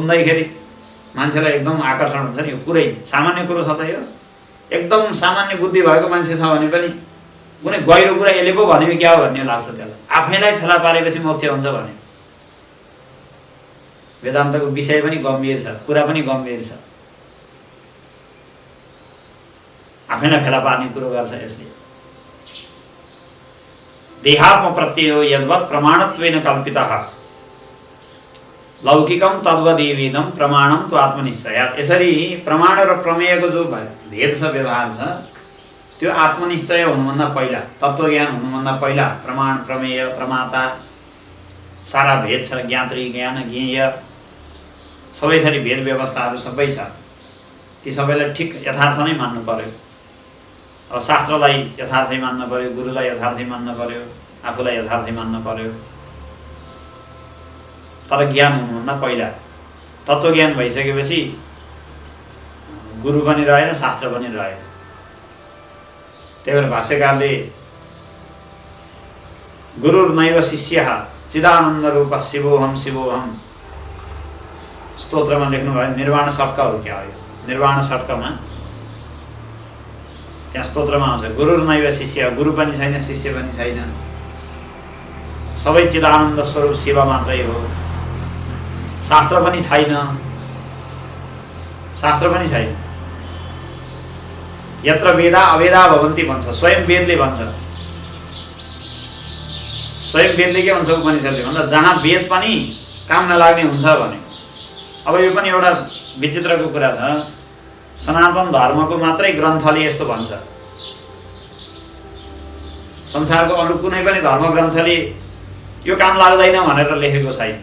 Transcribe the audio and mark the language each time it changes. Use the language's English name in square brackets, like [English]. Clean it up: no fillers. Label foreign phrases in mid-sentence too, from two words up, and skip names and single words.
[Nepali] सुन्दैखेरि मान्छेलाई एकदम आकर्षण हुन्छ नि, यो कुरै सामान्य कुरो छ त यो, एकदम सामान्य बुद्धि भएको मान्छे छ भने पनि कुनै गहिरो कुरा यसले पो भनेको क्या हो भन्ने लाग्छ त्यसलाई। आफैलाई फेला पारेपछि मोक्ष हुन्छ भने वेदान्तको विषय पनि गम्भीर छ, कुरा पनि गम्भीर छ। आफैलाई फेला पार्ने कुरो गर्छ यसले। [Sanskrit] देहात्म प्रत्ययो यद्वत् प्रमाणत्वेन कल्पितः लौकिकम तद्वदेवेदम प्रमाणम तो आत्मनिश्चयात्। [Nepali] यसरी प्रमाण र प्रमेयको जो भेद छ, व्यवहार छ, त्यो आत्मनिश्चय हुनुभन्दा पहिला, तत्त्वज्ञान हुनुभन्दा पहिला प्रमाण, प्रमेय, प्रमाता सारा भेद छ। ज्ञात्री, ज्ञान, ज्ञेय सबै थरी भेद व्यवस्थाहरू सबै छ। ती सबैलाई ठिक यथार्थ नै मान्नु पर्यो। अब शास्त्रलाई यथार्थै मान्न पर्यो, गुरुलाई यथार्थै मान्न पर्यो, आफूलाई यथार्थै मान्न पर्यो। तर ज्ञान हुनुभन्दा पहिला तत्त्वज्ञान भइसकेपछि गुरु पनि रहेन, शास्त्र पनि रहेन। त्यही भएर भाष्यकारले [Sanskrit] गुरुर्नैव शिष्यः चिदानन्द रूप शिवोहम शिवोहम [Nepali] स्तोत्रमा लेख्नुभयो। निर्वाण षट्क हो क्या हो? निर्वाण षट्कमा त्यहाँ स्तोत्रमा आउँछ [Sanskrit] गुरुर्नैव शिष्य, [Nepali] गुरु पनि छैन, शिष्य पनि छैन, सबै चिदानन्द स्वरूप शिव मात्रै हो। शास्त्र पनि छैन, शास्त्र पनि छैन। [Sanskrit] यत्र वेदा अवेदा भवन्ति [Nepali] भन्छ, स्वयं वेदले भन्छ। स्वयं वेदले के भन्छ उपनिषदले भन्दा, जहाँ वेद पनि काम नलाग्ने हुन्छ भने। अब यो पनि एउटा विचित्रको कुरा छ। सनातन धर्मको मात्रै ग्रन्थले यस्तो भन्छ। संसारको अरू कुनै पनि धर्म ग्रन्थले यो काम लाग्दैन भनेर लेखेको छैन।